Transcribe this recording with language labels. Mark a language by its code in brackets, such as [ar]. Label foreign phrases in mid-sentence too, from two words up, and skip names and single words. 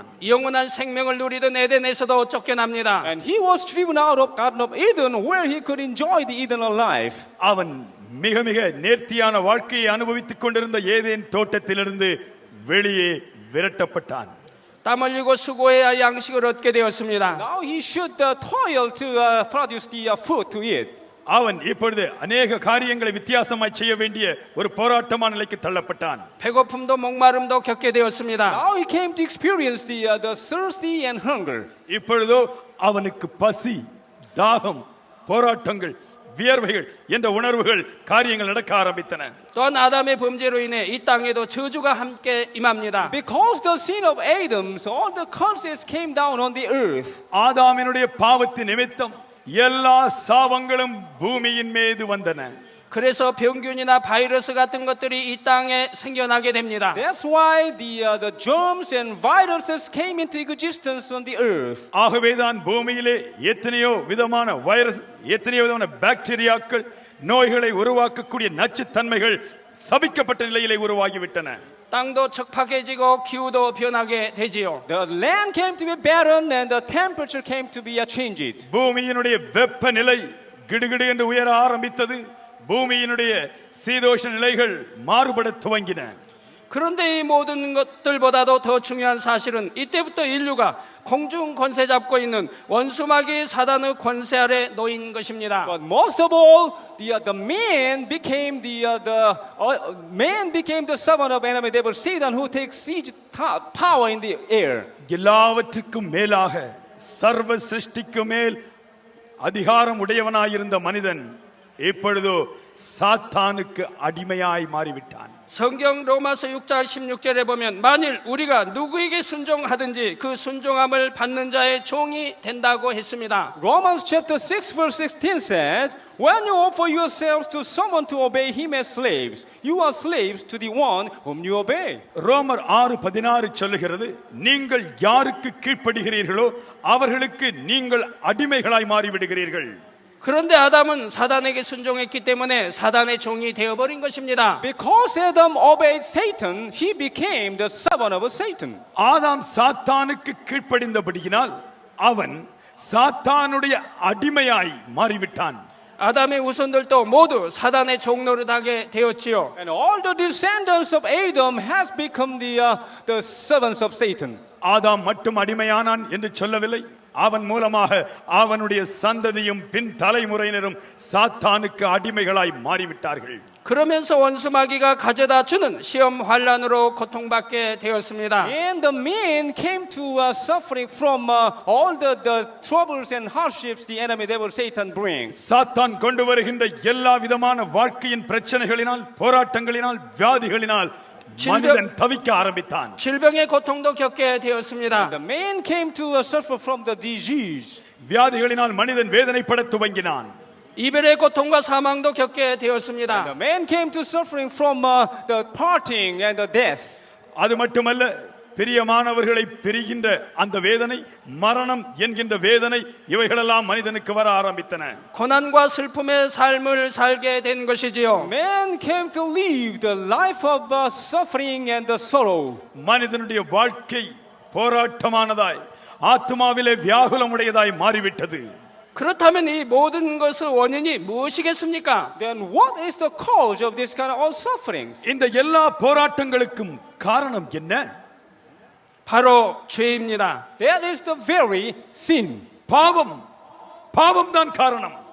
[ko] 영원한 생명을 누리던 에덴에서도 쫓겨납니다. [en] And he was driven out of Garden of Eden, where he could enjoy the eternal life. [ta] அவன் மிக மிக நேர்த்தியான வாழ்க்கையை அனுபவித்துக் கொண்டிருந்த ஏதேன் தோட்டத்திலிருந்து வெளியே விரட்டப்பட்டான். [ko] 땀 흘리고 수고해야 양식을 얻게 되었습니다. [en] Now he should toil to produce the food to eat. [ta] அவன் இப்பொழுது அநேக காரியங்களை வித்தியாசமாய் செய்ய வேண்டிய ஒரு போராட்டமான நிலைக்கு தள்ளப்பட்டான். [ko] 배고픔도 목마름도 겪게 되었습니다. [en] Now he came to experience the thirsty and hunger. [ta] இப்பொழுதோ அவனுக்கு பசி, தாகம், போராட்டங்கள், வியர்வைகள் என்ற உணர்வுகள் காரியங்கள் நடக்க ஆரம்பித்தன. [ko] 또한 아담의 범죄로 인해 이 땅에도 저주가 함께 임합니다. [en] Because the sin of Adam, all the curses came down on the earth. [ta] ஆதாமினுடைய பாவத்தின் நிமித்தம் எல்லா சாபங்களும் பூமியின் மீது வந்தன. [ko] 그래서 병균이나 바이러스 같은 것들이 이 땅에 생겨나게 됩니다. [en] That's why the germs and viruses came into existence on the earth. [ta] ஆகவேதான் பூமியிலே எத்தனையோ விதமான வைரஸ், எத்தனையோ விதமான பாக்டீரியாக்கள், நோய்களை உருவாக்கக்கூடிய நச்சுத்தன்மைகள் சபிக்கப்பட்ட நிலையிலே உருவாகிவிட்டன. [ko] 땅도 척박해지고 기후도 변하게 되지요. [en] The land came to be barren and the temperature came to be changed. [ta] பூமியினுடைய வெப்பநிலை கிடுகிடு என்று உயர ஆரம்பித்தது. பூமியினுடைய சீதோஷ நிலைகள் மாறுபட துவங்கின. [ko] 그런데 이 모든 것들보다도 더 중요한 사실은 이때부터 인류가 공중 권세 잡고 있는 원수마귀 사단의 권세 아래 놓인 것입니다. [en] But most of all, the man became the servant of enemy devil Satan, who takes siege power in the air. [ta] எல்லாவற்றுக்கும் மேலாக சர்வ சிருஷ்டிக்கு மேல் அதிகாரம் உடையவனாயிருந்த மனிதன் இப்பொழுதோ சாத்தானுக்கு அடிமையாய் மாறிவிட்டான். [ko] 성경 로마서 6장 16절에 보면 만일 우리가 누구에게 순종하든지 그 순종함을 받는 자의 종이 된다고 했습니다. [en] Romans chapter 6 verse 16 says, when you offer yourselves to someone to obey him as slaves, you are slaves to the one whom you obey. [ta] ரோமர் 6:16 சொல்லுகிறது, நீங்கள் யாருக்கு கீழ்ப்படுகிறீர்களோ அவர்களுக்கு நீங்கள் அடிமைகளாய் மாறிவிடுகிறீர்கள். [ko] 그런데 아담은 사단에게 순종했기 때문에 사단의 종이 되어버린 것입니다. [en] Because Adam obeyed Satan, he became the servant of Satan. [ta] ஆதாம் சாத்தானுக்கு கீழ்ப்படிந்தபடியினால் அவன் சாத்தானுடைய அடிமையாய் மாறிவிட்டான். [ko] 아담의 후손들도 모두 사단의 종노릇하게 되었지요. [en] And all the descendants of Adam has become the servants of Satan. [ta] ஆதாம் மட்டும் அடிமையானான் என்று சொல்லவில்லை. அவன் மூலமாக அவனுடைய சந்ததியும் பின் தலைமுறையினரும் சாத்தானுக்கு அடிமைகளாய் மாறிவிட்டார்கள். [ko] 그러면서 원수마귀가 가져다 주는 시험 환란으로 고통받게 되었습니다. [en] And the man came to suffering from all the troubles and hardships the enemy devil Satan brings. [ta] சாத்தான் கொண்டு வருகின்ற எல்லா விதமான வாழ்க்கையின் பிரச்சனைகளினால், போராட்டங்களினால், வியாதிகளினால் மனிதன் தவிக்க ஆரம்பித்தான். [ko] 질병의 고통도 겪게 되었습니다. [en] The man came to suffer from the disease. [ta] வியாதிகளினால் மனிதன் வேதனைப்பட துவங்கினான். [ko] 이별의 고통과 사망도 겪게 되었습니다. [en] The man came to suffering from the parting and the death. [ta] அது மட்டுமல்ல, பிரியமானவர்களை பிரிகின்ற அந்த வேதனை, மரணம் என்கின்ற வேதனை, இவைகளெல்லாம் மனிதனுக்கு வர ஆரம்பித்தன. [ko] 고난과 슬픔의 삶을 살게 된 것이지요. [en] Man came to live the life of suffering and the sorrow. [ta] மனிதனுடைய வாழ்க்கை போராட்டமானதாய், ஆத்துமாவிலே வியாகுலமுடையதாய் மாறிவிட்டது. [ko] 그렇다면 이 모든 것의 원인이 무엇이겠습니까? [en] Then what is the cause of this kind of sufferings? [ta] இந்த எல்லா போராட்டங்களுக்கும் காரணம் என்ன? [ko] 바로 죄입니다. [en] That is the very sin. [ta] பாவம் தான் காரணம்.